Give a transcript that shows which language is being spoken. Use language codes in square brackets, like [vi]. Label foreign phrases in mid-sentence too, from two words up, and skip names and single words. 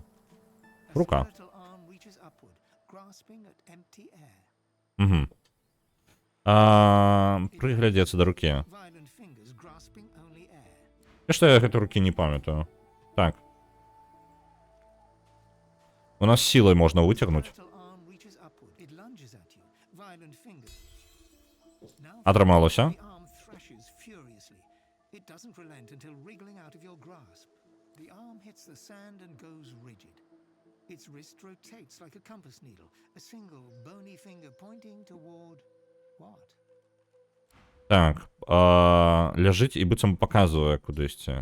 [be] Рука. Угу. Прыглядзецца да рукі. Што я гэтай рукі не памятаю. [ru] Так. У нас силой можно вытягнуть. [be] Атрымалася. Так, ляжыць і быццам паказвае кудысьці.